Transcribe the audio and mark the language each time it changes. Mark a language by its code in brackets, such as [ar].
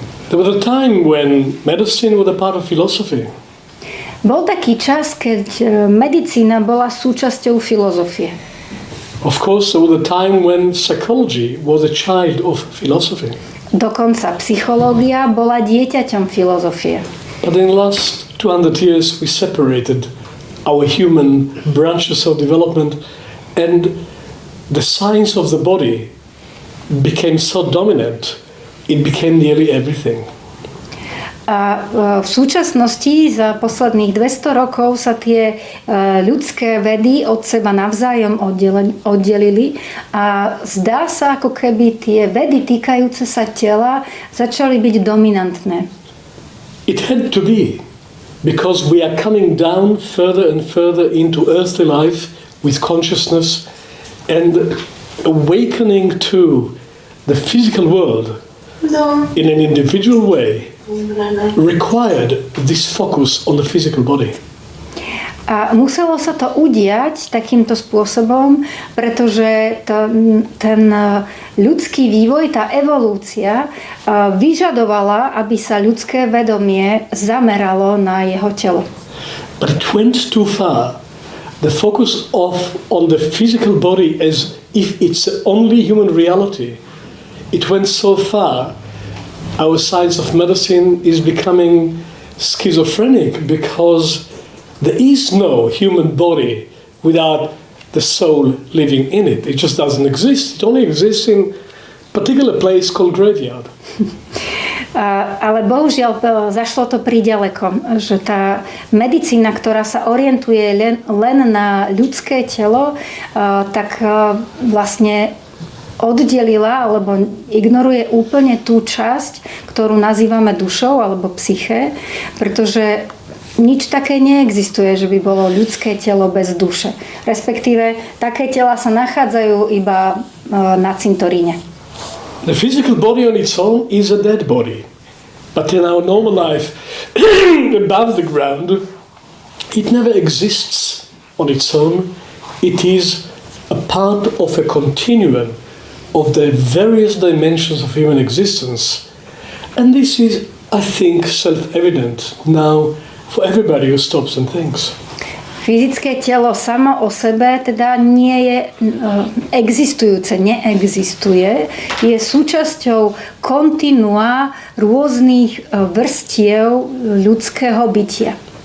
[en] There was a time when medicine was a part of philosophy. [sk] Bol taký čas, keď medicína bola súčasťou filozofie. [en] Of course, there was a time when psychology was a child of philosophy. [sk] Dokonca psychológia bola dieťaťom filozofie. [en] But in the last 200 years, we separated our human branches of development, and the science of the body became so dominant, it became nearly everything. [sk] A v súčasnosti za posledných 200 rokov sa tie ľudské vedy od seba navzájom oddelili a zdá sa, ako keby tie vedy týkajúce sa tela začali byť dominantné. [en] It had to be, because we are coming down further and further into earthly life with consciousness and awakening to the physical world in an individual way required this focus on the physical body. [sk] A muselo sa to udiať takýmto spôsobom, pretože ten ľudský vývoj, tá evolúcia vyžadovala, aby sa ľudské vedomie zameralo na jeho telo. [en] But it went too far. The focus on the physical body as if it's only human reality, it went so far. Our science of medicine is becoming schizophrenic because there is no human body without the soul living in it. It just doesn't exist. It only exists in a particular place called graveyard. [sk] Ale bohužiaľ zašlo to príďaleko, že tá medicína, ktorá sa orientuje len na ľudské telo, tak vlastne oddelila alebo ignoruje úplne tú časť, ktorú nazývame dušou alebo psyché, pretože nič také neexistuje, že by bolo ľudské telo bez duše. Respektíve, také tela sa nachádzajú iba na cintoríne. [en] The physical body on its own is a dead body. But in our normal life, above the ground, it never exists on its own. It is a part of a continuum of the various dimensions of human existence. And this is, I think, self-evident now for everybody who stops and thinks. [sk] Fyzické telo samo o sebe teda nie je existujúce, neexistuje. Je súčasťou kontinua rôznych vrstiev ľudského bytia.